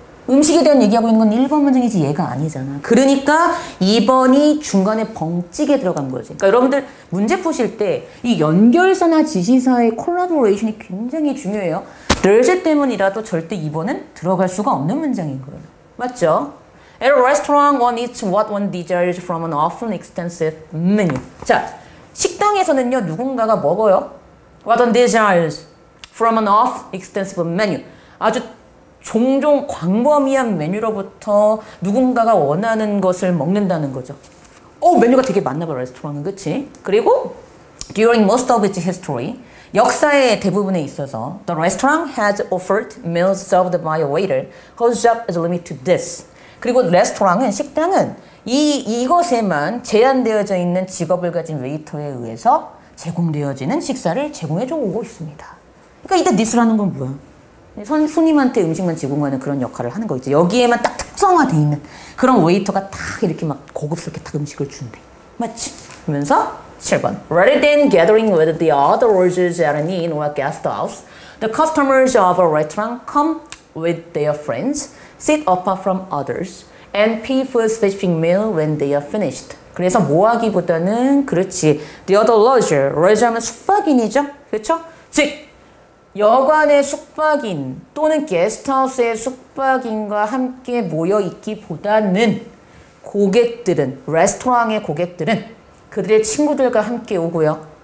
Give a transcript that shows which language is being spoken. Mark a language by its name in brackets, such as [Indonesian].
[Korean] 음식에 대한 얘기하고 있는 건 1번 문장이지 얘가 아니잖아. 그러니까 2번이 중간에 벙찌게 들어간 거지. 그러니까 여러분들 문제 푸실 때 이 연결사나 지시사의 콜라보레이션이 굉장히 중요해요. there's 때문이라도 절대 2번은 들어갈 수가 없는 문장인 거예요. 맞죠? [English] At a restaurant, one eats what one desires from an often extensive menu. [Korean] 자, 식당에서는요, 누군가가 먹어요. [English] What one desires from an often extensive menu. [Korean] 아주 종종 광범위한 메뉴로부터 누군가가 원하는 것을 먹는다는 거죠. 메뉴가 되게 많나 봐, 레스토랑은. 그치? 그리고 [English] during most of its history, [Korean] 역사의 대부분에 있어서 [English] the restaurant has offered meals served by a waiter whose job is limited to this. [Korean] 그리고 레스토랑은, 식당은 이것에만 제한되어져 있는 직업을 가진 웨이터에 의해서 제공되어지는 식사를 제공해줘 오고 있습니다. 그러니까 이때 this라는 건 뭐야? 손님한테 음식만 제공하는 그런 역할을 하는 거겠죠. 여기에만 딱 특성화돼 있는 그런 웨이터가 딱 이렇게 막 고급스럽게 딱 음식을 준대. 맞지? 그러면서 7번. [English] Rather than gathering with the other lodgers at an inn or guest house, the customers of a restaurant come with their friends, sit apart from others, and pay for a specific meal when they are finished. [Korean] 그래서 뭐 하기보다는 그렇지. [English] The other leisure. [Korean] leisure 하면 숙박인이죠. 그렇죠? 즉 여관의 숙박인 또는 게스트하우스의 숙박인과 함께 모여 있기보다는 고객들은 레스토랑의 고객들은 그들의 친구들과 함께 오고요.